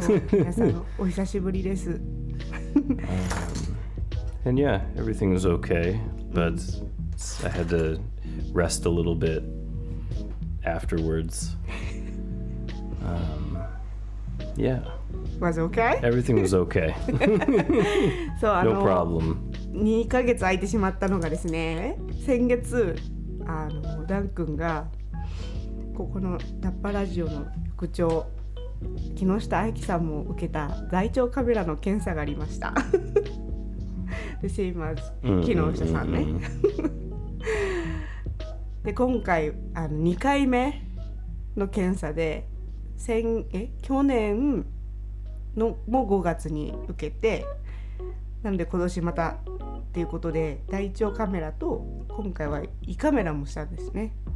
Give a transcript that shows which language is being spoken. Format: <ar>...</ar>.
<ja>皆さんお久しぶりです。</ja> <en>And yeah, everything was okay, but I had to rest a little bit afterwards. Yeah. Was okay? Everything was okay.</en> <ja>そう</ja> <en>No problem.</en> <ja>2ヶ月空いてしまったのがですね、先月ダン君がここのナッパラジオの副長木下愛樹さんも受けた大腸カメラの検査がありました。</ja> <en>The same as 木下さんね。</en> <ja>で今回2回目の検査で去年のも5月に受けて、なので今年またっていうことで大腸カメラと今回は胃カメラもしたんですね。</ja>